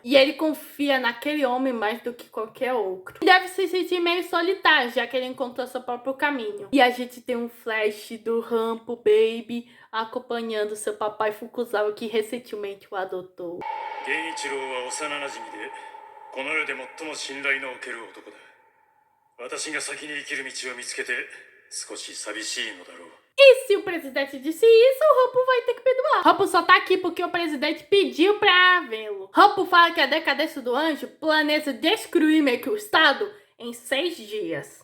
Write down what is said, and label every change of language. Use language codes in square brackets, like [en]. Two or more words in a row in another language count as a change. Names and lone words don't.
[pt] E ele confia naquele homem mais do que qualquer outro. E deve se sentir meio solitário, já que ele encontrou seu próprio caminho. E a gente tem um flash do Rampo Baby acompanhando seu papai Fukuzawa, que recentemente o adotou. Genichiro é o [ja] 幼馴染でこの世で最も信頼のおける男だ [pt] E se o presidente disse isso, o Rampo vai ter que perdoar. Rampo só tá aqui porque o presidente pediu pra vê-lo. Rampo fala que a decadência do anjo planeja destruir meio que o estado em 6 dias.